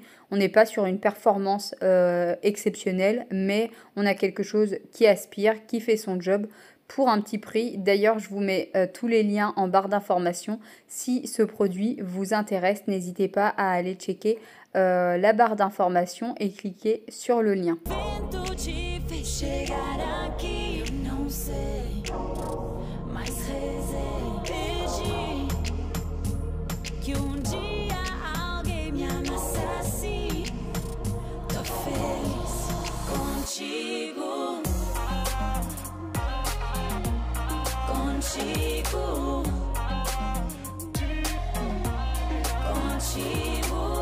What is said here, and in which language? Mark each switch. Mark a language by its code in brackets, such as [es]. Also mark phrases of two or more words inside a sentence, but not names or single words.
[fr] On n'est pas sur une performance exceptionnelle, mais on a quelque chose qui aspire, qui fait son job pour un petit prix. D'ailleurs, je vous mets tous les liens en barre d'informations. Si ce produit vous intéresse, n'hésitez pas à aller checker la barre d'informations et cliquer sur le lien. [pt] Chegar aqui, não sei, mas rezei, pedi que dia alguém me amasse assim. Tô feliz contigo, contigo, contigo.